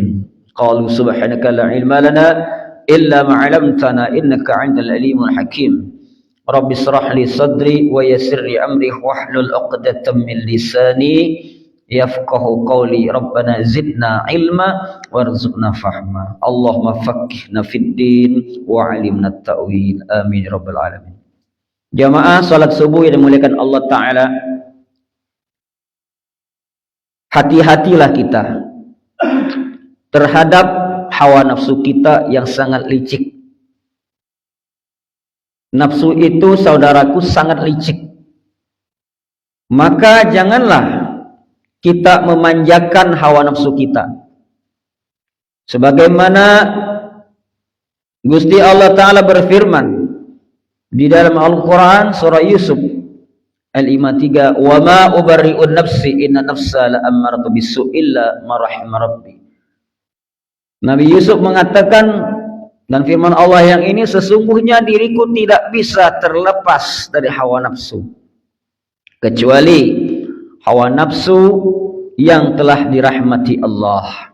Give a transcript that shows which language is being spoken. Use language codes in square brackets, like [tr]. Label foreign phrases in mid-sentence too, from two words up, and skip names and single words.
[ar] قالوا سبحانك لا علم لنا إلا ما علمتنا إنك أنت العليم الحكيم. رب اشرح لي صدري ويسر لي أمري واحلل عقدة من لساني يفقهوا قولي ربنا زدنا علما وارزقنا فهما. اللهم فقهنا في الدين وعلمنا التأويل. آمين يا رب العالمين. [id] Jamaah salat subuh yang dimuliakan Allah Ta'ala, hati-hatilah kita terhadap hawa nafsu kita yang sangat licik. Nafsu itu saudaraku sangat licik. Maka janganlah kita memanjakan hawa nafsu kita. Sebagaimana Gusti Allah Ta'ala berfirman di dalam Al-Quran surah Yusuf Al-53, [ar] وما أبرئ نفسي إن النفس لأمارة بالسوء إلا ما رحم ربي. [id] Nabi Yusuf mengatakan dan firman Allah yang ini, sesungguhnya diriku tidak bisa terlepas dari hawa nafsu kecuali hawa nafsu yang telah dirahmati Allah.